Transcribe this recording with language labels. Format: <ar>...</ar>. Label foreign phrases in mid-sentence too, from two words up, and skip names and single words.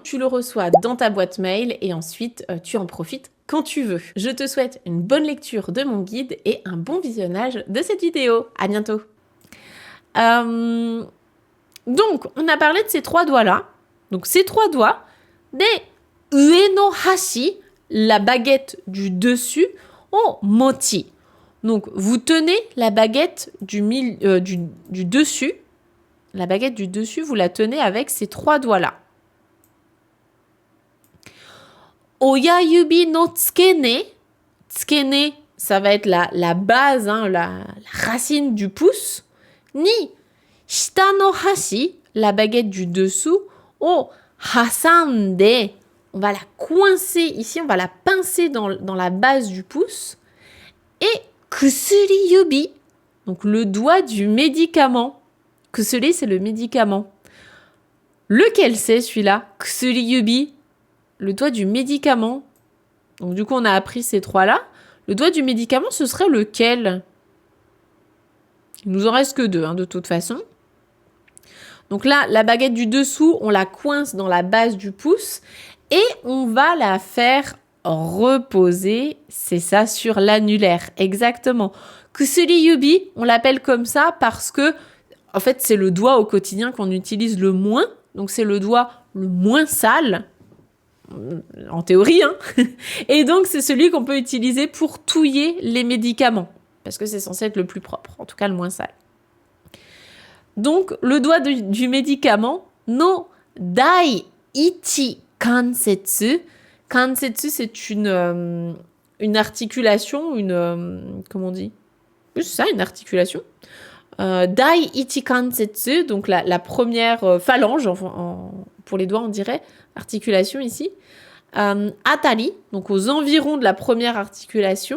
<fr>Tu le reçois dans ta boîte mail et ensuite tu en profites quand tu veux. Je te souhaite une bonne lecture de mon guide et un bon visionnage de cette vidéo. À bientôt. Donc, on a parlé de ces 3 doigts-là. Donc, ces 3 doigts, des</fr> <ja>上の箸,</ja> <fr>la baguette du dessus,</fr> <ja>を持ち.</ja> <fr>Donc, vous tenez la baguette du dessus. La baguette du dessus, vous la tenez avec ces 3 doigts-là.</fr> <ja>親指の付け根. Tsukene,</ja> <fr>ça va être la base, la racine du pouce.</fr> <ja>に下の箸,</ja> <fr>la baguette du dessous.</fr> <ja>を挟んで,</ja> <fr>on va la coincer ici, on va la pincer dans la base du pouce.</fr> <ja>Et 薬指,</ja> <fr>donc le doigt du médicament. Kusuri, c'est le médicament. Lequel c'est celui-là?</fr> <ja>薬指,</ja> <fr>le doigt du médicament. Donc du coup, on a appris ces 3-là. Le doigt du médicament, ce serait lequel? Il nous en reste que 2, de toute façon. Donc là, la baguette du dessous, on la coince dans la base du pouce et on va la faire reposer, c'est ça, sur l'annulaire. Exactement.</fr> <ja>薬指,</ja> <fr>on l'appelle comme ça parce que, en fait, c'est le doigt au quotidien qu'on utilise le moins. Donc c'est le doigt le moins sale, en théorie, Et donc c'est celui qu'on peut utiliser pour touiller les médicaments. Parce que c'est censé être le plus propre, en tout cas le moins sale. Donc, le doigt du médicament,</fr> <ja>の第一関節. Kansetsu,</ja> <fr>c'est une articulation, comment on dit? Oui, c'est ça, une articulation.</fr> <ja>第一関節,</ja> <fr>donc la première phalange, pour les doigts, on dirait, articulation ici. Atari, donc aux environs de la première articulation.</fr>